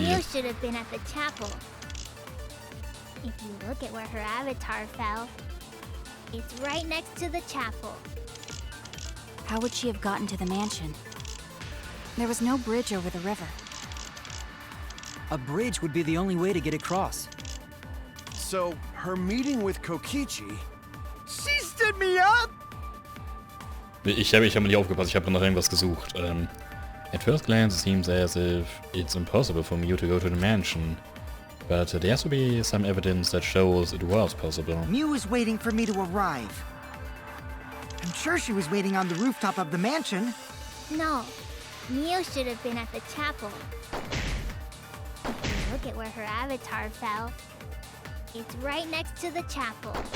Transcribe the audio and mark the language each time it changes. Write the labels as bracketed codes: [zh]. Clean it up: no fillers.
[en] Miu should have been at the chapel. If you look at where her avatar fell, it's right next to the chapel. How would she have gotten to the mansion? There was no bridge over the river. A bridge would be the only way to get across. So, her meeting with Kokichi... She stood me up! [de] Ich habe nicht aufgepasst, ich habe noch irgendwas gesucht. [en] At first glance it seems as if it's impossible for Miu to go to the mansion. But there has to be some evidence that shows it was possible. Miu was waiting for me to arrive. I'm sure she was waiting on the rooftop of the mansion. No, Miu should have been at the chapel. If you look at where her avatar fell, it's right next to the chapel.